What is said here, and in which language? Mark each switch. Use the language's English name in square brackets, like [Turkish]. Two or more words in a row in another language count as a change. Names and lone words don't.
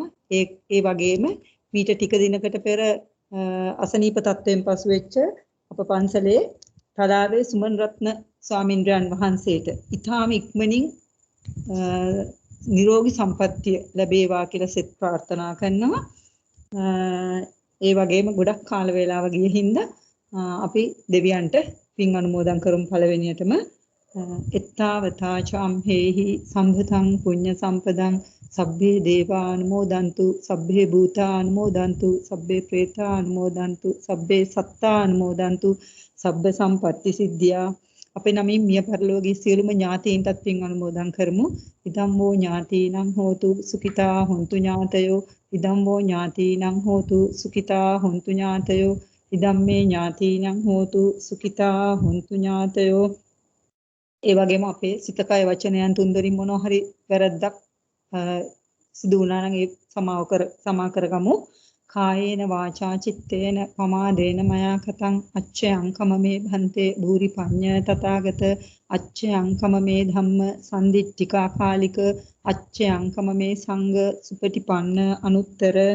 [Sinhala] ඒ වගේම මීට ටික දිනකට පෙර අසනීප තත්ත්වයෙන් පසු වෙච්ච අප පන්සලේ තලාවේ සුමන් රත්න ස්වාමින්ද්‍රයන් වහන්සේට ඊටාම ඉක්මනින් නිරෝගී සම්පන්නිය ලැබේවා කියලා සෙත් ප්‍රාර්ථනා කරනවා. ඒ වගේම ගොඩක් කාල වේලාව ගිය හින්දා අපි දෙවියන්ට පින් අනුමෝදන් කරමු. [Pali] පළවෙනියටම එත්තාවතා චම්හෙහි සම්භතං පුඤ්ඤ සම්පදං සබ්බේ දේවානුමෝදන්තු සබ්බේ භූතානුමෝදන්තු සබ්බේ ප්‍රේතානුමෝදන්තු සබ්බේ සත්තානුමෝදන්තු සබ්බ සම්පatti සිද්ධියා. [Sinhala] අපේ නමින් මිය පරලෝකී සියලුම ඥාතීන්ටත් පින් අනුමෝදන් කරමු. [Pali] ඉදම් වූ ඥාතීනං හෝතු සුඛිතා හොන්තු ඥාතයෝ ඉදම් වූ ඥාතීනං හෝතු සුඛිතා හොන්තු ඥාතයෝ ඉදම් මේ ඥාතීනං හෝතු සුඛිතා හොන්තු ඥාතයෝ. [Sinhala] ඒ වගේම අපේ සිත කය වචනයන් තුන්දරින් මොනවා හරි වැරද්දක් සිදු වුණා නම් ඒ සමා කරගමු. [Pali] කායේන වාචා චිත්තේන පමාදේන මයා කතං අච්චයං කමමේ භන්තේ භූරි පඤ්ඤ තථාගත අච්චයං කමමේ ධම්ම සම්දිට්ඨිකා කාලික අච්චයං කමමේ සංඝ සුපටිපන්න අනුත්තර.